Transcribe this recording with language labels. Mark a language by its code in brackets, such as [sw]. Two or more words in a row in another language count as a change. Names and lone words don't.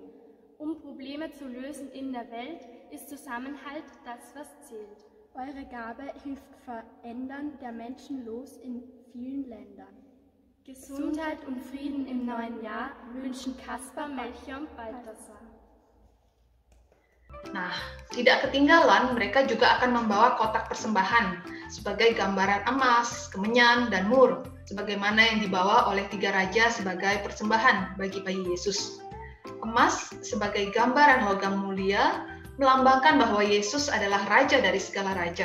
[de] Um Probleme zu lösen in der Welt, ist Zusammenhalt das, was zählt. Eure Gabe hilft Verändern der Menschen los in vielen Ländern. Gesundheit und Frieden im neuen Jahr wünschen Kaspar, Melchior und Balthasar. [id] Nah, tidak ketinggalan mereka juga akan membawa kotak persembahan sebagai gambaran emas, kemenyan, dan mur, sebagaimana yang dibawa oleh tiga raja sebagai persembahan bagi bayi Yesus. Emas sebagai gambaran logam mulia melambangkan bahwa Yesus adalah raja dari segala raja.